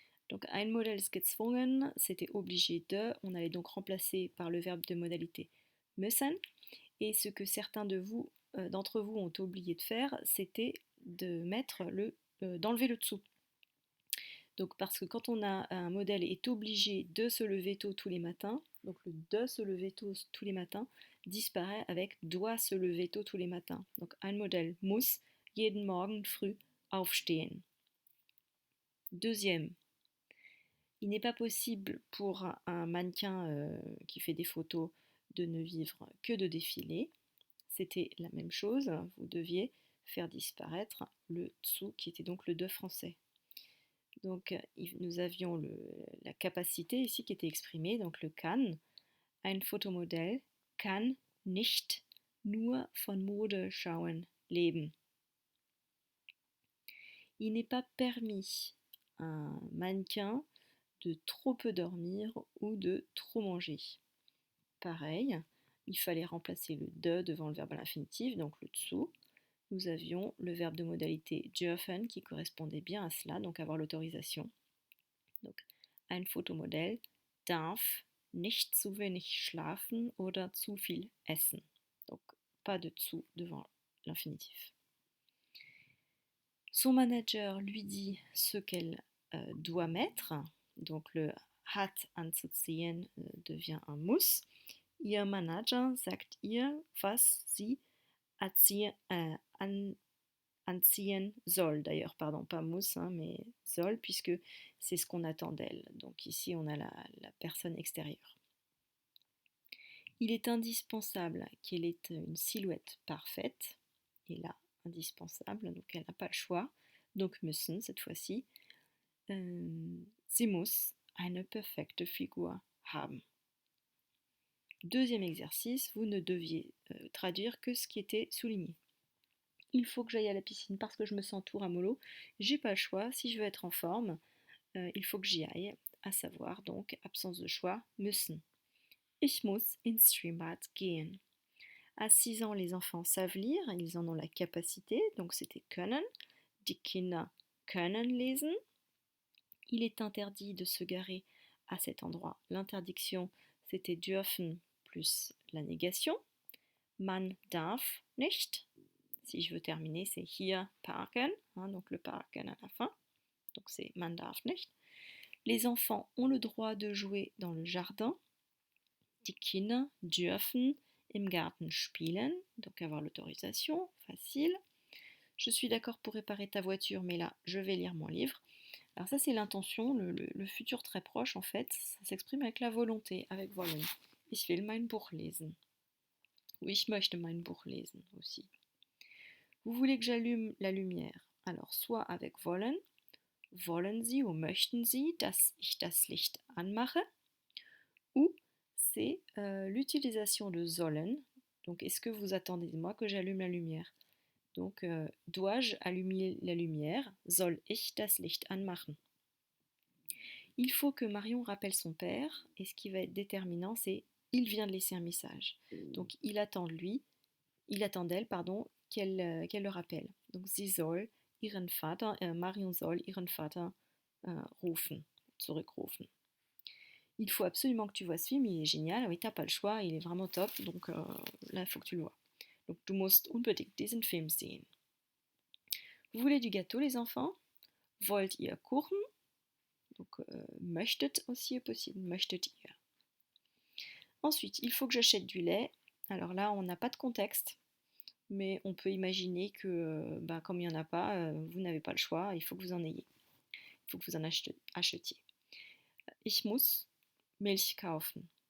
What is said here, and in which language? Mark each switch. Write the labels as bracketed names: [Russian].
[French] Donc [German] ein Modell ist gezwungen, [French] c'était obligé de, on allait donc remplacer par le verbe de modalité müssen, et ce que certains d'entre vous ont oublié de faire, c'était de mettre d'enlever le dessous. Donc parce que quand on a un modèle est obligé de se lever tôt tous les matins, donc le de se lever tôt tous les matins disparaît avec doit se lever tôt tous les matins. [German] Donc ein Modell muss jeden Morgen früh aufstehen. [French] Deuxième, il n'est pas possible pour un mannequin qui fait des photos de ne vivre que de défilés. C'était la même chose, vous deviez faire disparaître le dessous qui était donc le de français. Donc nous avions la capacité ici qui était exprimée, donc le kann. [German] Ein Fotomodell kann nicht nur von Modeschauen leben. [French] Il n'est pas permis à un mannequin de trop peu dormir ou de trop manger. Pareil, il fallait remplacer le de devant le verbe à l'infinitif, donc le dessous. Nous avions le verbe de modalité dürfen qui correspondait bien à cela, donc avoir l'autorisation. [German] Donc, ein Fotomodell darf nicht zu wenig schlafen oder zu viel essen. [French] Donc, pas de dessous devant l'infinitif. Son manager lui dit ce qu'elle doit mettre. Donc, le hat anzuziehen devient un muss. [German] Ihr Manager sagt ihr, was sie anziehen soll, [French] d'ailleurs, pardon, pas muss, mais soll, puisque c'est ce qu'on attend d'elle. Donc ici, on a la personne extérieure. Il est indispensable qu'elle ait une silhouette parfaite, et là, indispensable, donc elle n'a pas le choix. Donc müssen, cette fois-ci. [German] Sie muss eine perfekte Figur haben. [French] Deuxième exercice, vous ne deviez traduire que ce qui était souligné. Il faut que j'aille à la piscine parce que je me sens tout ramollo. J'ai pas le choix. Si je veux être en forme, il faut que j'y aille. À savoir donc, absence de choix, müssen. [German] Ich muss ins Schwimmbad gehen. [French] À 6 ans, les enfants savent lire, ils en ont la capacité, donc c'était können. [German] Die Kinder können lesen. [French] Il est interdit de se garer à cet endroit. L'interdiction, c'était dürfen plus la négation. [German] Man darf nicht. [French] Si je veux terminer, c'est hier parken, donc le parken à la fin. Donc c'est [German] man darf nicht. [French] Les enfants ont le droit de jouer dans le jardin. [German] Die Kinder dürfen im Garten spielen, [French] donc avoir l'autorisation, facile. Je suis d'accord pour réparer ta voiture, mais là, je vais lire mon livre. Alors ça, c'est l'intention, le futur très proche, en fait, ça s'exprime avec la volonté, avec wollen. [German] Ich will mein Buch lesen. Ou ich möchte mein Buch lesen aussi. [French] Vous voulez que j'allume la lumière? Alors, soit avec [German] wollen, wollen Sie ou möchten Sie, dass ich das Licht anmache? [French] Ou c'est l'utilisation de sollen. Donc, est-ce que vous attendez de moi que j'allume la lumière? Donc, dois-je allumer la lumière? [German] Soll ich das Licht anmachen? [French] Il faut que Marion rappelle son père, et ce qui va être déterminant, c'est il vient de laisser un message. Donc, il attend d'elle, qu'elle le rappelle. [German] Donc, sie soll ihren Vater, Marion soll ihren Vater zurückrufen. [French] Il faut absolument que tu vois ce film, il est génial, oui, t'as pas le choix, il est vraiment top, donc là, il faut que tu le vois. [German] Donc, du musst unbedingt diesen Film sehen. [French] Vous voulez du gâteau, les enfants? [German] Wollt ihr Kuchen? [French] Donc, möchtet aussi est possible, möchtet ihr. Ensuite, il faut que j'achète du lait. Alors là, on n'a pas de contexte, mais on peut imaginer que comme il n'y en a pas, vous n'avez pas le choix, il faut que vous en ayez. Il faut que vous en achetiez. [German] Ich muss Milch kaufen.